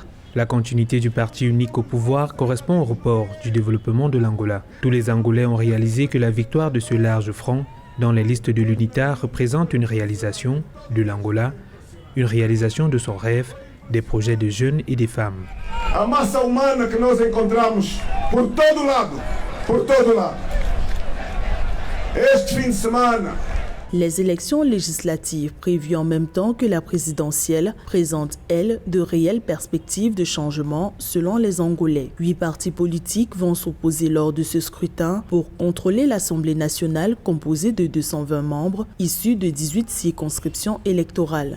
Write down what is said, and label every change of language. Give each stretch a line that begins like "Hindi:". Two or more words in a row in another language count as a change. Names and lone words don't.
French: La continuité du parti unique au pouvoir correspond au report du développement de l'Angola. Tous les Angolais ont réalisé que la victoire de ce large front dans les listes de l'UNITA représente une réalisation de l'Angola, une réalisation de son rêve, des projets de jeunes et des femmes.
Portuguese: A massa humana que nós encontramos por todo lado. Este fim de semana.
French: Les élections législatives prévues en même temps que la présidentielle présentent, elles, de réelles perspectives de changement selon les Angolais. 8 partis politiques vont s'opposer lors de ce scrutin pour contrôler l'Assemblée nationale composée de 220 membres issus de 18 circonscriptions électorales.